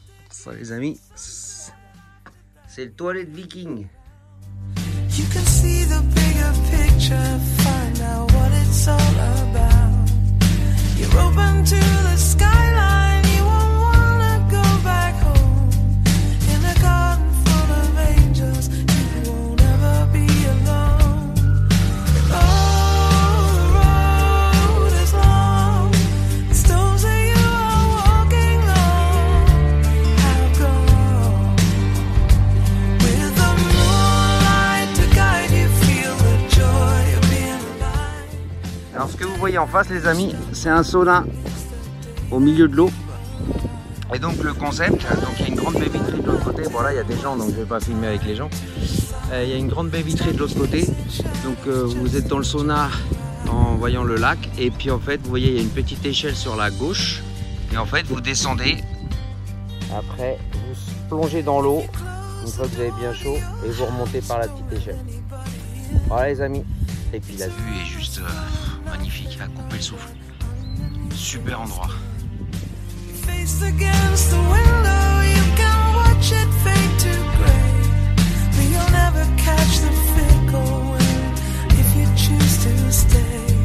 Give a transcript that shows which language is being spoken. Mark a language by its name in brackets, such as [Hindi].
[French] Ça les amis, c'est le toilette viking. [English] You can see the bigger picture, find out what it's all about. You're open to the skyline, you won't wanna go back home. In a garden full of angels, you won't ever be alone. Oh, the road is long, the stones that you are walking on have gone. With the moonlight to guide you, feel the joy of being alive. [French] Alors ce que vous voyez en face les amis, c'est un sauna au milieu de l'eau. Et donc le concept, donc il y a une grande baie vitrée de l'autre côté. Bon là il y a des gens donc je ne vais pas filmer avec les gens. Il y a une grande baie vitrée de l'autre côté. Donc vous êtes dans le sauna en voyant le lac. Et puis en fait vous voyez il y a une petite échelle sur la gauche. Et en fait vous descendez. Après vous plongez dans l'eau. Une fois que vous avez bien chaud. Et vous remontez par la petite échelle. Voilà les amis. Et puis la vue est juste magnifique à couper le souffle. Super endroit. [English] face against the window, you can watch it fade to gray, but you'll never catch the fickle wind if you choose to stay.